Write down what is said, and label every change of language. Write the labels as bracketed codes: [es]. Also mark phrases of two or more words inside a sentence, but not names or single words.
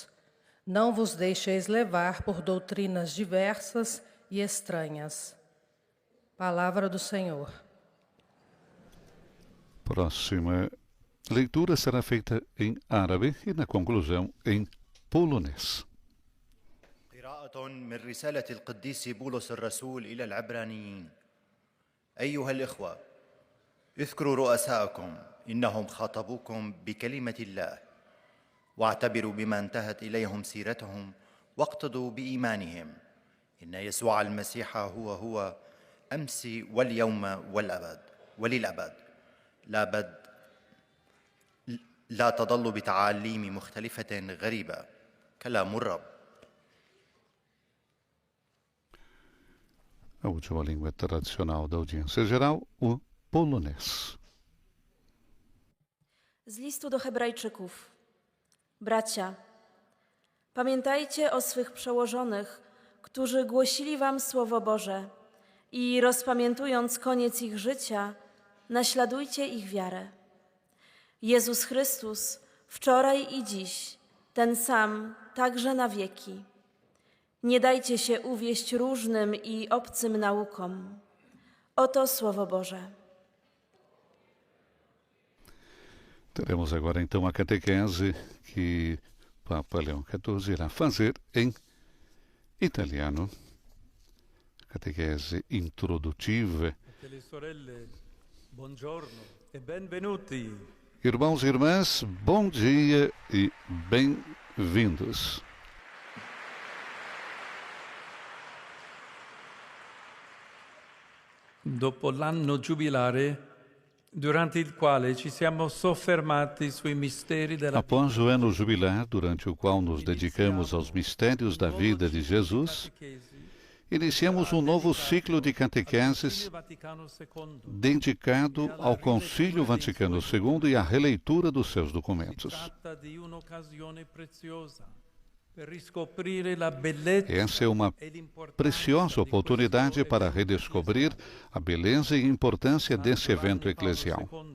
[pt] Não vos deixeis levar por doutrinas diversas e estranhas. Palavra do Senhor. Próxima leitura será feita em árabe e, na conclusão, em polonês. [ar] قراءة من رسالة القديس بولس الرسول إلى العبرانيين. أيها الإخوة، اذكروا رؤساءكم إنهم خاطبوكم بكلمة الله، واعتبروا بما انتهت إليهم سيرتهم واقتضوا بإيمانهم. إن يسوع المسيح هو أمس واليوم والأبد وللأبد. لا تضلوا بتعاليم مختلفة غريبة. كلام الرب. [pt] A última língua tradicional da audiência geral, o polonês. [pl] Z listu do Hebrajczyków. Bracia, pamiętajcie o swych przełożonych, którzy głosili wam Słowo Boże i rozpamiętując koniec ich życia, naśladujcie ich wiarę. Jezus Chrystus wczoraj i dziś, ten sam, także na wieki. Nie dajcie się uwieść różnym i obcym naukom. Oto Słowo Boże. [pt] Teremos agora então a catequese que Papa Leão XIV irá fazer em italiano. Catequese introdutiva. Irmãos e irmãs, bom dia e bem-vindos. [it] Dopo l'anno giubilare, durante il quale ci siamo soffermati sui misteri della vita, [pt] Após o ano jubilar, durante o qual nos dedicamos aos mistérios da vida de Jesus, iniciamos um novo ciclo de catequeses dedicado ao Concílio Vaticano II e à releitura dos seus documentos. Essa é uma preciosa oportunidade para redescobrir a beleza e importância desse evento eclesial.